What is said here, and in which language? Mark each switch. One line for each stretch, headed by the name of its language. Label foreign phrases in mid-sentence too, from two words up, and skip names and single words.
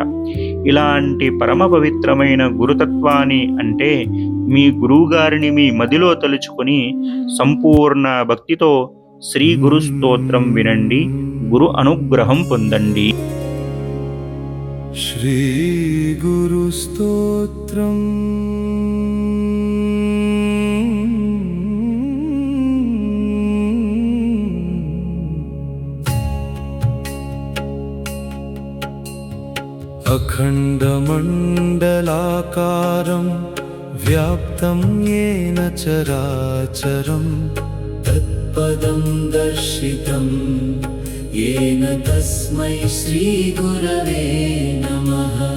Telugu: ఇలాంటి పరమ పవిత్రమైన గురుతత్వాన్ని అంటే మీ గురువుగారిని మీ మదిలో తలుచుకొని సంపూర్ణ భక్తితో శ్రీ గురు స్తోత్రం వినండి, గురు అనుగ్రహం పొందండి. శ్రీ గురు స్తోత్రం.
Sanskrit: अखण्डमण्डलाकारं व्याप्तं येन चराचरं तत्पदं दर्शितं येन तस्मै श्रीगुरवे नमः.